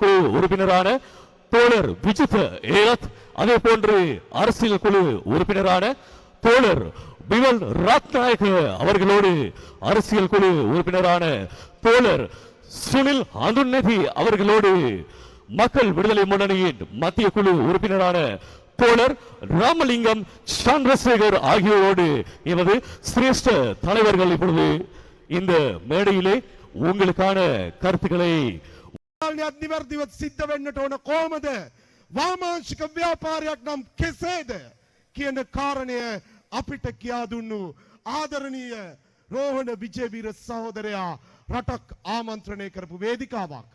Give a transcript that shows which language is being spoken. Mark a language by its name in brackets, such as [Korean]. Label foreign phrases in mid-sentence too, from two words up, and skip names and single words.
[Tamil] குழு உறுப்பினரான தோழர் விஜித ஹேரத், அதே போன்று அரசியல் குழு உறுப்பினரான தோழர் பிமல் ரத்நாயக்க அவர்களோடு அரசியல் குழு உறுப்பினரான தோழர் சுனில் ஹந்துன்னெத்தி அவர்களோடு மக்கள் விடுதலை முன்னணியின் மத்திய குழு உறுப்பினரான தோழர் ராமலிங்கம் சந்திரசேகர் ஆகியோரோடு எமது சிரேஷ்ட தலைவர்கள் இப்பொழுது இந்த மேடையிலே உங்களுக்கான කර්තිකලේ [Sinhala] නිවැරදිව සිද්ධ වෙන්නට ඕන කොහොමද, වාමාංශික ව්‍යාපාරයක් නම් කෙසේද කියන කාරණය අපිට කියා දුන්නු ආදරණීය රෝහණ විජේවීර සහෝදරයා රටක් ආමන්ත්‍රණය කරපු වේදිකාවක්.